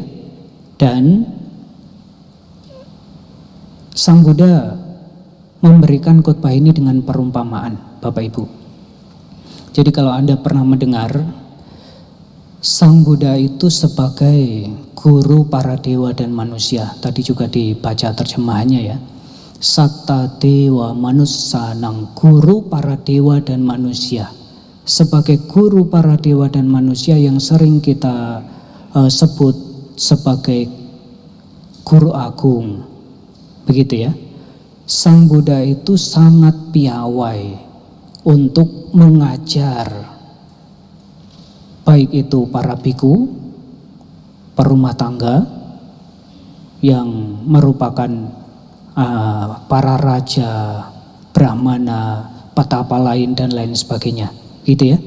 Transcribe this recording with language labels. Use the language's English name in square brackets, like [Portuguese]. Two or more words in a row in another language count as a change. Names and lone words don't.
[Indonesian] Dan Sang Buddha memberikan khotbah ini dengan perumpamaan, Bapak Ibu. Jadi kalau Anda pernah mendengar, Sang Buddha itu sebagai guru para dewa dan manusia. Tadi juga dibaca terjemahannya ya. [Pali] Satta dewa manussanang, [Indonesian] guru para dewa dan manusia. Sebagai guru para dewa dan manusia yang sering kita sebut sebagai guru agung, begitu ya. Sang Buddha itu sangat piawai untuk mengajar, baik itu para biku, perumah tangga yang merupakan para raja, brahmana, petapa lain dan lain sebagainya, gitu ya.